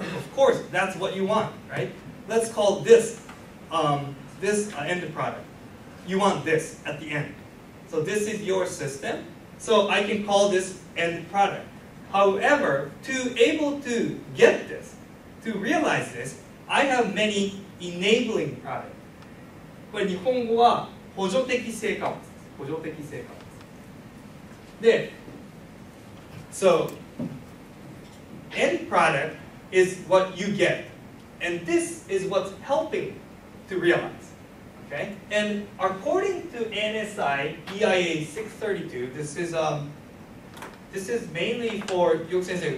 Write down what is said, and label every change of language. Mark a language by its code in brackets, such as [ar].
[en] Of course, that's what you want, right? Let's call this end product. You want this at the end. So this is your system. So I can call this end product. However, to able to get this, to realize this, I have many enabling products. [ja] これ日本語は補助的成果物です。補助的成果物で、 [en] so end product is what you get, and this is what's helping to realize. Okay, and according to NSI EIA 632, this is mainly for Yoke-sensei.